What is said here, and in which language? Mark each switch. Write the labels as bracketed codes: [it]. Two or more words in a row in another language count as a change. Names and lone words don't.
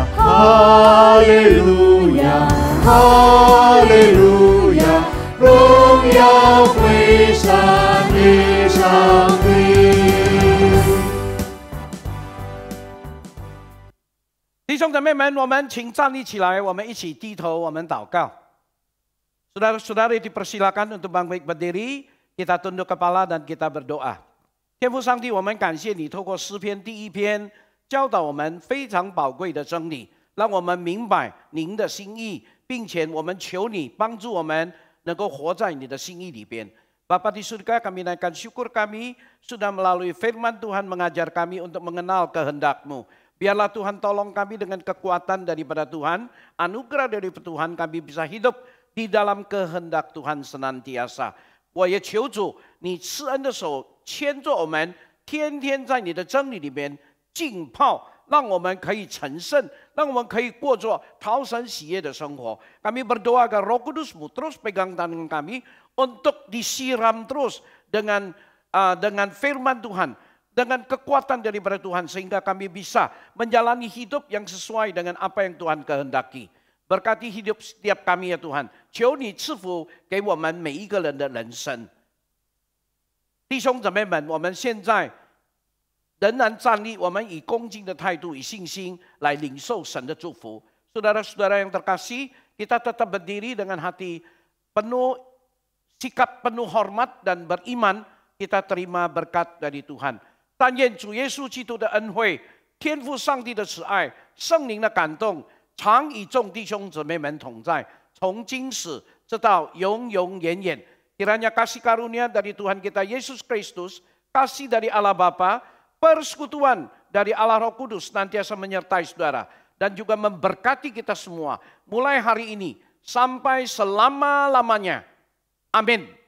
[id] Haleluya, haleluya, [zh] 荣耀归上帝上帝。弟兄姊妹们，我们请站立起来，我们一起低头，我们祷告。 [id] Saudara-saudari dipersilakan untuk bangkit berdiri, kita tunduk kepala dan kita berdoa. [zh] 天父上帝，我们感谢你，透过诗篇第1篇。教导我们非常宝贵的真理，让我们明白您的心意，并且我们求你帮助我们能够活在你的心意里边。 [id] Bapa di surga, kami naikkan syukur kami sudah melalui firman Tuhan mengajar kami untuk mengenal kehendak-Mu. Biarlah Tuhan tolong kami dengan kekuatan daripada Tuhan, anugerah dari Tuhan kami bisa hidup di dalam kehendak Tuhan senantiasa. [zh] 我也求主，你施恩的手牵着我们，天天在你的真理里面 浸泡，让我们可以成圣，让我们可以过着讨神喜悦的生活。 [id] Kami berdoa agar Roh Kudus-Mu terus pegang tangan kami untuk disiram terus dengan firman Tuhan, dengan kekuatan daripada Tuhan, sehingga kami bisa menjalani hidup yang sesuai dengan apa yang Tuhan kehendaki. Berkati hidup setiap kami ya Tuhan， [zh] 求你赐福给我们每一个人的人生。弟兄姊妹们，我们现在 仍然站立，我们以恭敬的态度，以信心来领受神的祝福。 [id] Saudara-saudara yang terkasih, kita tetap berdiri dengan hati penuh sikap penuh hormat dan beriman, kita terima berkat dari Tuhan. [zh] 但愿主耶稣基督的恩惠、天父上帝的慈爱、圣灵的感动，常与众弟兄姊妹们同在，从今时直到永永远远。 [id] Kiranya kasih karunia dari Tuhan kita Yesus Kristus, kasih dari Allah Bapa, persekutuan dari Allah Roh Kudus senantiasa menyertai saudara dan juga memberkati kita semua mulai hari ini sampai selama-lamanya. Amin.